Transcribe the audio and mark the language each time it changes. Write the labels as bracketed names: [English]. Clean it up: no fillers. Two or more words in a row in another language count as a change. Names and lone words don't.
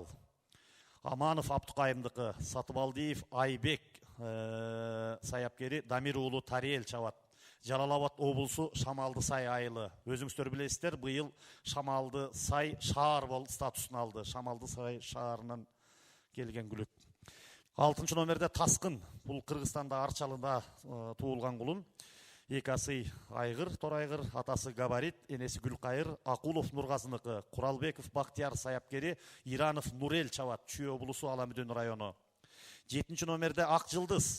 [Kyrgyz] Аманов Абдукайымдыкы, Сатыбалдиев Айбек Саяпкери, Дамир уулу Тариел Чабат. Жалал-Абад облусу Шамалды Сай айылы. Өзүңүздөр билесиздер, быйыл Шамалды Сай шаар болуп статусун алды. Шамалды Сай шаарынан келген күлүк. [Kazakh] 6-ші номерде Таскын. [Kyrgyz] Бұл Кыргызстанда Арчалында туулган кулун. 2 асый айгыр, торайгыр, атасы Габарит, энеси Гүлкайыр, Акулов Нургазыныкы, Куралбеков Бактияр Саяпкери, Иранов Нурел Чабат, Чүй облусу Аламүдөн району. [Kazakh] 7-ші номерде Ак Жылдыз.